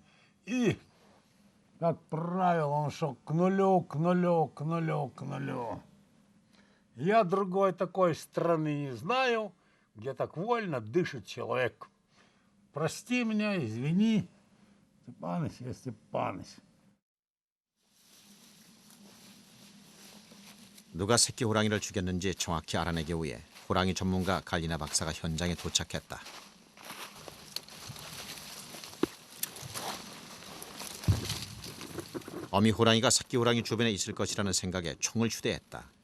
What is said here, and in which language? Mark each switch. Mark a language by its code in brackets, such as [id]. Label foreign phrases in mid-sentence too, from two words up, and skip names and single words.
[ru] И, как правило, он что, к нулю. Я другой такой страны не знаю, где так вольно дышит человек. Прости меня, извини. Степаныч, я Степаныч. [ko] 누가 새끼 호랑이를 죽였는지 정확히 알아내기 위해 호랑이 전문가 갈리나 박사가 현장에 도착했다. 어미 호랑이가 새끼 호랑이 주변에 있을 것이라는 생각에 총을 휴대했다.